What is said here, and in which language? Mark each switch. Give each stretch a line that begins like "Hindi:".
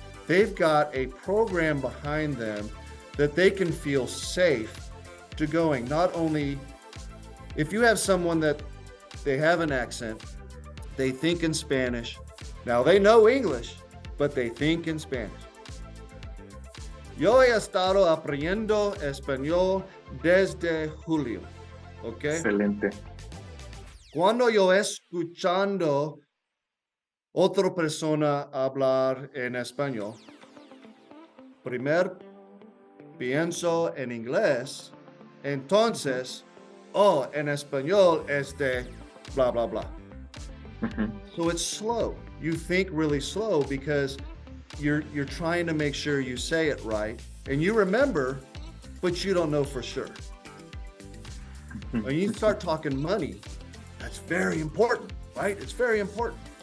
English: they've got a program behind them that they can feel safe to going. Not only if you have someone that they have an accent, they think in Spanish. Now they know English, but they think in Spanish.
Spanish: Yo he estado aprendiendo español desde julio. ¿Ok? Excelente. Cuando yo escuchando otra persona hablar en español, primero pienso en inglés, entonces, en español es de blah, blah, blah.
English: So it's slow. You think really slow because you're trying to make sure you say it right, and you remember, but you don't know for sure. When you start talking money, that's very important, right? It's very important.